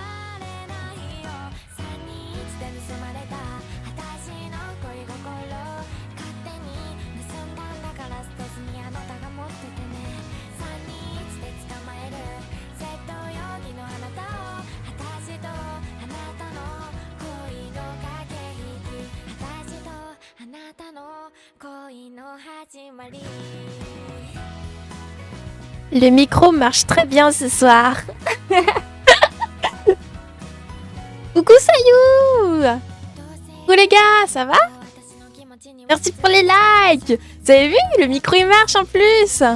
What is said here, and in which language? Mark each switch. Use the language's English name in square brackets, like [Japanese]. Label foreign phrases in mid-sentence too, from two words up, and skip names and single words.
[Japanese] れないよ321で盗まれた私の恋心勝手に盗んだんだから捨てずにあなたが持っててね321で捕まえる窃盗容疑のあなたを私とあなたの恋の駆け引き私とあなたの恋の始まり [French] Le micro marche très bien ce soir. Coucou Sayou. Coucou les gars, ça va? Merci pour les likes. Vous avez vu, le micro il marche en plus.